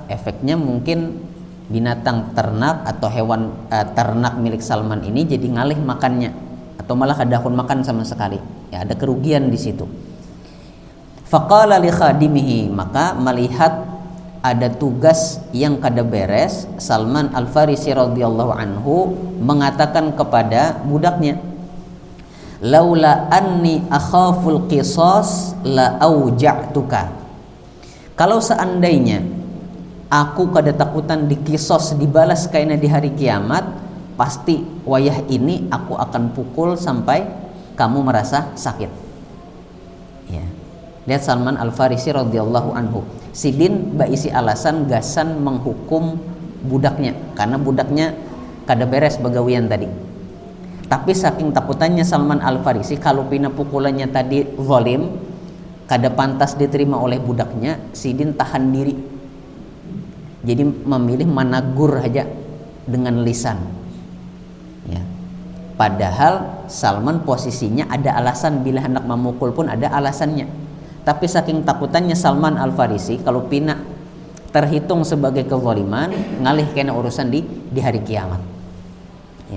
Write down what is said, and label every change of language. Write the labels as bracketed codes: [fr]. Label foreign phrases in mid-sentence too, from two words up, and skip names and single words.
[bjn] Efeknya mungkin binatang ternak atau hewan ternak milik Salman ini jadi ngalih makannya, atau malah kada akun makan sama sekali, ya, ada kerugian di situ. [ar] فقال لخادمه, [bjn] maka melihat ada tugas yang kada beres, Salman Al-Farisi [ar] رضي الله عنه [bjn] mengatakan kepada budaknya, [ar] لولا أني أخاف القصاص لأوجعتك. [bjn] Kalau seandainya aku kada takutan dikisos, dibalas kaina di hari kiamat, pasti wayah ini aku akan pukul sampai kamu merasa sakit, ya. Lihat Salman Al-Farisi [ar] رضي الله عنه, [bjn] Sidin baisi alasan gasan menghukum budaknya karena budaknya kada beres begawian tadi. Tapi saking takutannya Salman Al-Farisi kalau pina pukulannya tadi zalim, kada pantas diterima oleh budaknya, Sidin tahan diri. Jadi memilih menegur aja dengan lisan, ya. Padahal Salman posisinya ada alasan, bila hendak memukul pun ada alasannya. Tapi saking takutannya Salman Al-Farisi kalau pina terhitung sebagai kezaliman, ngalih kena urusan di hari kiamat, ya.